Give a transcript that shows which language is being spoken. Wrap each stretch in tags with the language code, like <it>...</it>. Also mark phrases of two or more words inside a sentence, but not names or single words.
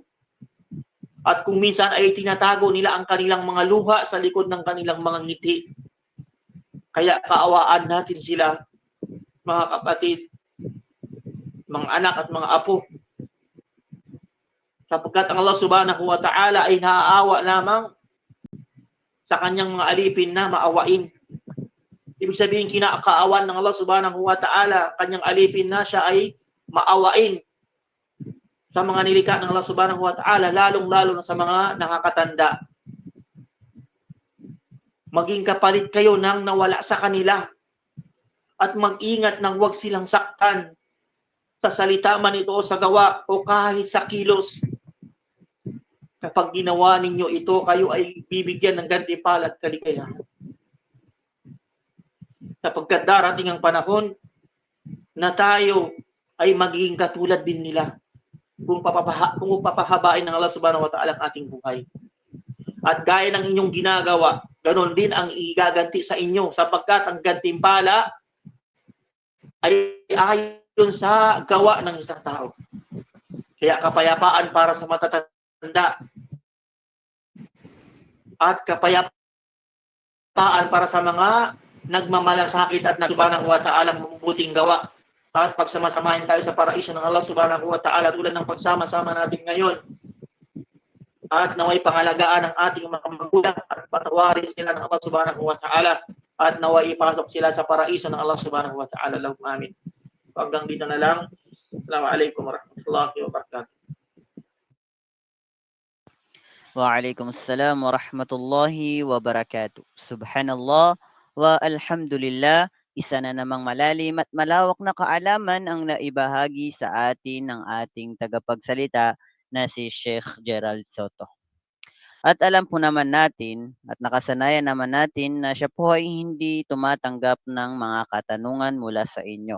<tl>At kung minsan ay tinatago nila ang kanilang mga luha sa likod ng kanilang mga ngiti. Kaya kaawaan natin sila, mga kapatid, mga anak at mga apo. Sapagkat ang Allah</tl> <ar>سبحانه وتعالى</ar> <tl>ay naaawa lamang sa kanyang mga alipin na maawain. Ibig sabihin, kinakaawan ng Allah</tl> <ar>سبحانه وتعالى,</ar> <tl>kanyang alipin na siya ay maawain sa mga nilikha ng Allah</tl> <ar>سبحانه وتعالى,</ar> <tl>lalong-lalo na sa mga nakakatanda. Maging kapalit kayo nang nawala sa kanila at mag-ingat nang huwag silang saktan sa salita man ito o sa gawa o kahit sa kilos. Kapag ginawa ninyo ito, kayo ay bibigyan ng gantimpala at kaligayahan. Sapagkat darating ang panahon na tayo ay magiging katulad din nila kung papahabain ng Allah</tl> <ar>سبحانه وتعالى</ar> <tl>ang ating buhay. At gaya ng inyong ginagawa, ganon din ang igaganti sa inyo, sapagkat ang gantimpala ay ayon sa gawa ng isang tao. Kaya kapayapaan para sa matatanda at kapayapaan para sa mga nagmamalasakit at</tl> <ar>سبحانه وتعالى</ar> <tl>mabubuting gawa. At pagsama-samahin tayo sa paraiso ng Allah</tl> <ar>سبحانه وتعالى</ar> <tl>tulad ng pagsama-sama natin ngayon. At naway pangalagaan ng ating mga magulang at patawarin sila ng Allah</tl> <ar>سبحانه وتعالى.</ar> <tl>At naway ipasok sila sa paraiso ng Allah</tl> <ar>سبحانه وتعالى. اللهم آمين.</ar> <tl>Hanggang dito na lang.</tl> <ar>السلام عليكم ورحمة الله وبركاته. وعليكم السلام ورحمة الله وبركاته. سبحان الله والحمد لله.</ar> <tl>Isa na namang malalim at malawak na kaalaman ang naibahagi sa atin ng ating tagapagsalita na si Sheikh Gerald Soto. At alam po naman natin at nakasanayan naman natin na siya po ay hindi tumatanggap ng mga katanungan mula sa inyo.</tl>